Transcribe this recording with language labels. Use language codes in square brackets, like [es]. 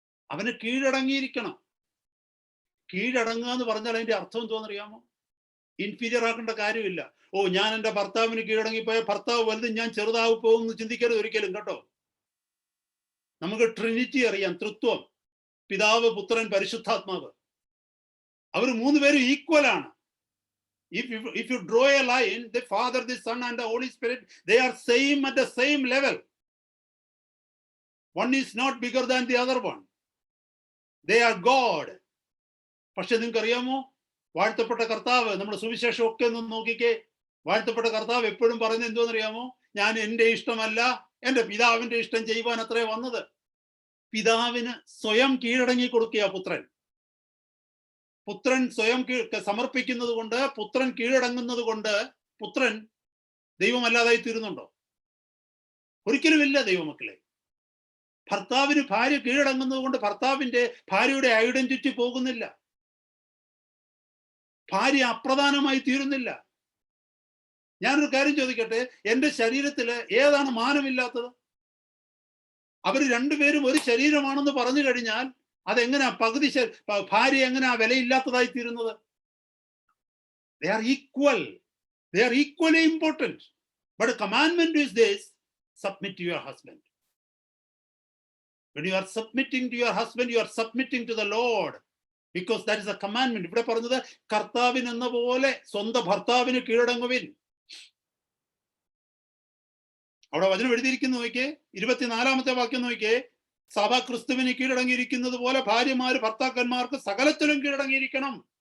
[ml] അവന് കീഴടങ്ങിയിരിക്കണം. കീഴടങ്ങുക എന്ന് പറഞ്ഞാൽ അതിന്റെ അർത്ഥം എന്തോന്നറിയാമോ? ഇൻഫീരിയർ ആക്കേണ്ട കാര്യമില്ല. ഓ, ഞാൻ എൻ്റെ ഭർത്താവിന് കീഴടങ്ങിപ്പോയ ഭർത്താവ് വലുതും ഞാൻ ചെറുതാവ് പോകുമെന്ന് ചിന്തിക്കരുത് ഒരിക്കലും കേട്ടോ. നമുക്ക് ട്രിനിറ്റി അറിയാം, തൃത്വം, പിതാവ്, പുത്രൻ, പരിശുദ്ധാത്മാവ്. അവർ 3 പേരും ഈക്വൽ ആണ്. [en] If you draw a line, the Father, the Son and the Holy Spirit, they are same at the same level. One is not bigger than the other one. They are God. [ml] പക്ഷെ നിങ്ങൾക്ക് അറിയാമോ, വാഴ്ത്തപ്പെട്ട കർത്താവ്, നമ്മുടെ സുവിശേഷം ഒക്കെ ഒന്ന് നോക്കിക്കേ, വാഴ്ത്തപ്പെട്ട കർത്താവ് എപ്പോഴും പറയുന്നത് എന്തോന്നറിയാമോ? ഞാൻ എൻ്റെ ഇഷ്ടമല്ല, എൻ്റെ പിതാവിന്റെ ഇഷ്ടം ചെയ്യുവാൻ അത്രേ വന്നത്. പിതാവിന് സ്വയം കീഴടങ്ങി കൊടുക്കുക പുത്രൻ. പുത്രൻ സ്വയം സമർപ്പിക്കുന്നത് കൊണ്ട്, പുത്രൻ കീഴടങ്ങുന്നത് കൊണ്ട് പുത്രൻ ദൈവമല്ലാതായി തീരുന്നുണ്ടോ? ഒരിക്കലുമില്ല ദൈവമക്കളെ. ഭർത്താവിന് ഭാര്യ കീഴടങ്ങുന്നത് കൊണ്ട് ഭാര്യയുടെ ഐഡന്റിറ്റി പോകുന്നില്ല, ഭാര്യ അപ്രധാനമായി തീരുന്നില്ല. ഞാനൊരു കാര്യം ചോദിക്കട്ടെ, എൻ്റെ ശരീരത്തിൽ ഏതാണ് മാനമില്ലാത്തത്? അവർ രണ്ടുപേരും ഒരു ശരീരമാണെന്ന് പറഞ്ഞു കഴിഞ്ഞാൽ അതെങ്ങനെയാ ഭാര്യ എങ്ങനെയാ വിലയില്ലാത്തതായി തീരുന്നത്? [en] They are equal. They are equally important. But a commandment is this: submit to your husband. When you are submitting to your husband, you are submitting to the Lord, because that is a commandment. [ml] ഇവിടെ പറഞ്ഞത് കർത്താവിന് എന്ന പോലെ സ്വന്തം ഭർത്താവിന് കീഴടങ്ങുവിൻ. അവിടെ വചനം എഴുതിയിരിക്കുന്നു നോക്കിയേ, 24-ാമത്തെ വാക്യം നോക്കിയേ. സഭ ക്രിസ്തുവിന് കീഴടങ്ങിയിരിക്കുന്നത് പോലെ ഭാര്യമാര് ഭർത്താക്കന്മാർക്ക് സകലത്തിലും കീഴടങ്ങിയിരിക്കണം.